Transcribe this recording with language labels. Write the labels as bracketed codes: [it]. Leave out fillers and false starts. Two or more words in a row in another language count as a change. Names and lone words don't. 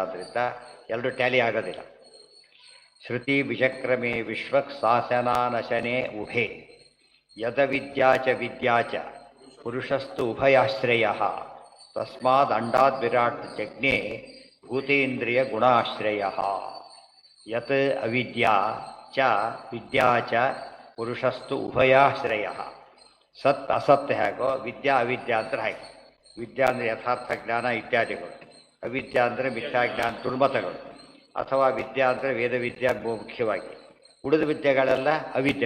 [kn] ಆದ್ದರಿಂದ ಎಲ್ಲರೂ ಟ್ಯಾಲಿ ಆಗೋದಿಲ್ಲ. [sa] ಶ್ರುತಿ ವಿಚಕ್ರಮೇ ವಿಶ್ವಕ್ ಶಾಸನಾನಶನೇ ಉಭೆ ಯದ ವಿದ್ಯಾಚ ವಿದ್ಯಾಚ ಪುರುಷಸ್ತು ಉಭಯಾಶ್ರಯ ತಸ್ಮಾದ್ ಅಂಡಾದ್ ವಿರಾಟ್ ಜಜ್ಞೆ ಭೂತೇಂದ್ರಿಯ ಗುಣಾಶ್ರಯ. ಯತ್ ಅವಿದ್ಯಾ ಚ ವಿದ್ಯಾ ಚ ಪುರುಷಸ್ತು ಉಭಯಾಶ್ರಯ. ಸತ್ ಅಸತ್ [kn] ಹೇಗೋ, [sa] ವಿದ್ಯಾ ಅವಿದ್ಯಾ [kn] ಅಂದ್ರೆ ಹಾಗೆ. ವಿದ್ಯಾ ಅಂದರೆ ಯಥಾರ್ಥ ಜ್ಞಾನ ಇತ್ಯಾದಿಗಳು, ಅವಿದ್ಯಾ ಅಂದರೆ ಮಿಥ್ಯಾಜ್ಞಾನ ದುರ್ಮತಗಳು, ಅಥವಾ ವಿದ್ಯಾ ಅಂದರೆ ವೇದವಿದ್ಯಾ ಮುಖ್ಯವಾಗಿ. ಉಳಿದ ವಿದ್ಯೆಗಳೆಲ್ಲ ಅವಿದ್ಯೆ.